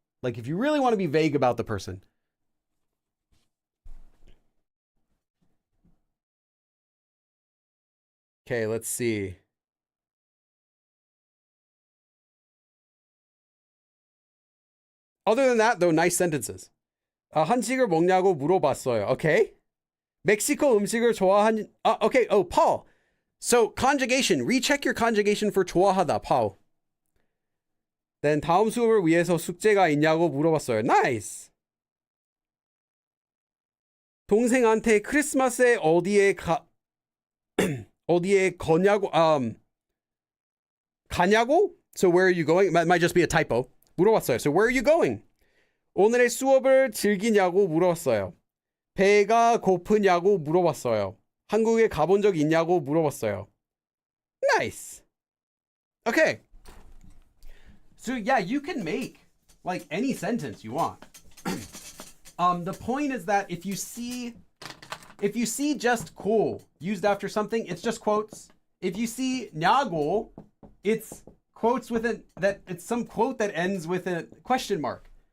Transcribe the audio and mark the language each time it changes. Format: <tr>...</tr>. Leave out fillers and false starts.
<en>Like if you really want to be vague about the person. Okay, let's see. Other than that, though, nice sentences.</en> <ko>한식을 먹냐고 물어봤어요.</ko> <en>Okay.</en> <ko>멕시코 음식을 좋아하는.</ko> <en>Okay. Oh, Paul. So conjugation. Recheck your conjugation for 좋아하다, Paul. Then</en> <ko>다음 수업을 위해서 숙제가 있냐고 물어봤어요.</ko> <en>Nice.</en> <ko>동생한테 크리스마스에 어디에 어디에 가냐고?</ko> <en>So where are you going? It might just be a typo. 물어봤어요. So where are you going?</en> <ko>오늘의 수업을 즐기냐고 물어봤어요. 배가 고프냐고 물어봤어요. 한국에 가본 적 있냐고 물어봤어요.</ko> <en>Nice. Okay. So yeah, you can make like any sentence you want. The point is that if you see just cool used after something, it's just quotes. If you see 냐고, it's quotes with it's some quote that ends with a question mark.</en>